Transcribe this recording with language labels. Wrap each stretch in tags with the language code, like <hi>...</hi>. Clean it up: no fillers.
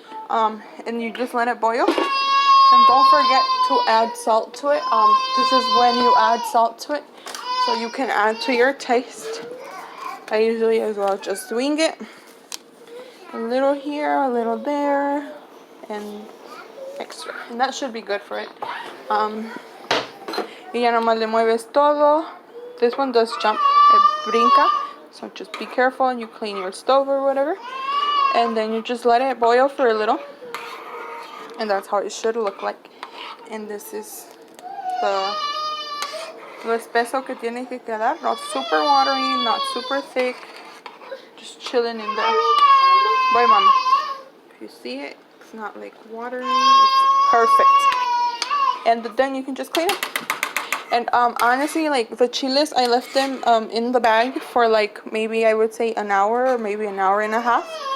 <en>And you just let it boil. And don't forget to add salt to it. This is when you add salt to it, so you can add to your taste. I usually as well just wing it. A little here, a little there, and extra. And that should be good for it.</en> <es>Y ya nomás le mueves todo.</es> <en>This one does jump, it</en> <es>brinca.</es> <en>So just be careful and you clean your stove or whatever. And then you just let it boil for a little. And that's how it should look like. And this is</en> <es>lo espeso que tiene que quedar.</es> <en>Not super watery, not super thick. Just chilling in there. Bye, mama. If you see it, it's not like watery. It's perfect. And then you can just clean it. And honestly, like the chiles, I left them in the bag for like maybe I would say an hour or maybe an hour and a half.</en>